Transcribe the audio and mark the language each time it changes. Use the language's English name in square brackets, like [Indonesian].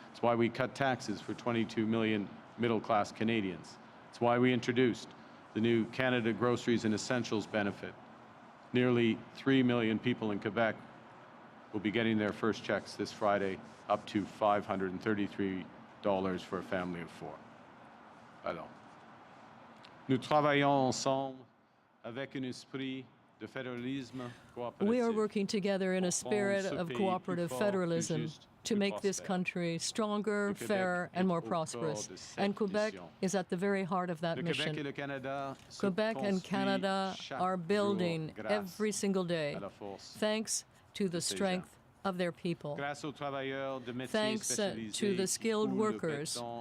[English] It's why we cut taxes for 22 million middle-class Canadians. It's why we introduced the new Canada Groceries and Essentials benefit. Nearly 3 million people in Quebec will be getting their first checks this Friday, up to $533 for a family of 4. [French] Alors, nous travaillons ensemble avec un esprit de fédéralisme coopératif. [English] We are working together in a spirit of cooperative federalism to make this country stronger, fairer, and more prosperous. And Quebec is at the very heart of that mission. Quebec and Canada are building every single day, thanks to the strength of their people, thanks to the skilled workers